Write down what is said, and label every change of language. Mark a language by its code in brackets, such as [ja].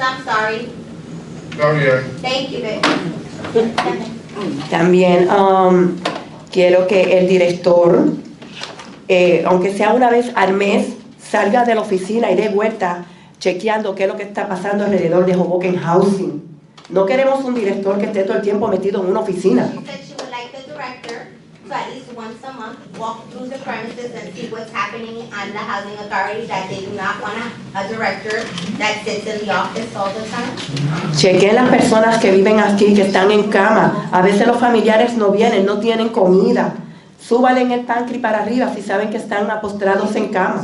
[en] I'm sorry. No, yeah. Thank you, babe. [es] También quiero que el director, aunque sea una vez al mes, salga de la oficina y dé vuelta chequeando qué es lo que está pasando alrededor de Hoboken Housing. No queremos un director que esté todo el tiempo metido en una oficina. [en] She said she would like the director to at least once a month walk through the premises and see what's happening on the housing authority, that they do not want a director that sits in the office all the time. [es] Chequeen las personas que viven aquí, que están en cama. A veces los familiares no vienen, no tienen comida. Súbale en el pantry para arriba si saben que están apostrados en cama.